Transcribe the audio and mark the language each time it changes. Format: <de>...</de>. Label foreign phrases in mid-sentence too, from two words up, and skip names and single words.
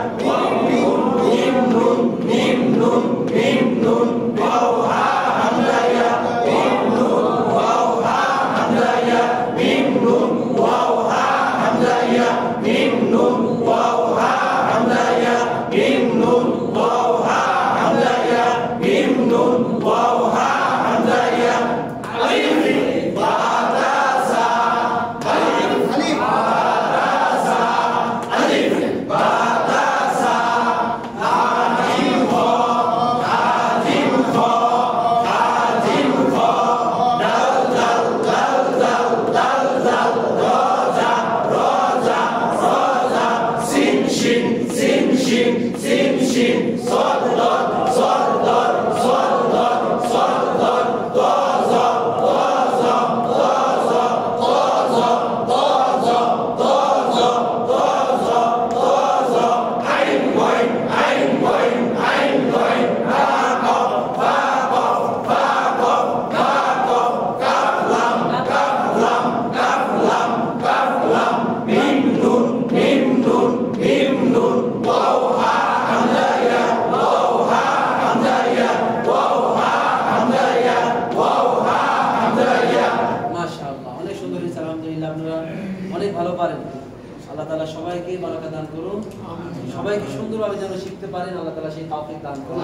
<ar>ميم نون، ميم نون، ميم نون، واو هاء همزة ياء، ميم نون، واو هاء همزة ياء، ميم نون، واو هاء همزة ياء، ميم نون، واو هاء همزة ياء، ميم نون، واو هاء همزة ياء، ميم نون، واو هاء همزة ياء. ألف باء تاء ثاء، ألف باء تاء ثاء، ألف باء تاء ثاء، حاء جيم خاء، حاء جيم خاء، حاء جيم خاء, হা জিম খ, হা জিম খ, دال دال دال دال دال دال، راء زاي راء زاي راء زاي، سين شين سين شين سين شين، صاد ضاد صاد ضاد صاد ضاد صاد দদ সদ দদ সদ ضاد, طاء ظاء طاء ظاء طاء ظاء طاء ظاء طاء ظاء طاء ظاء طاء ظاء দ জ দ জ দ জ طاء ظاء, عين غين عين غين عين غين، فاء قاف فاء قاف فاء قاف فاء قاف, كاف لام كاف لام كاف لام كاف لام، ميم نون، ميم نون، ميم نون، واو هاء همزة ياء، واو هاء همزة ياء، واو هاء همزة ياء، واو هاء همزة ياء.</ar> <bn>মাশাআল্লাহ, অনেক সুন্দর হয়েছে আলহামদুলিল্লাহ। আপনারা অনেক ভালো পারেন। আল্লাহ তাআলা সবাইকে বারাকা দান করুন, সবাইকে সুন্দরভাবে যেন শিখতে পারেন, আল্লাহ তাআলা সেই তৌফিক দান করুন।</bn>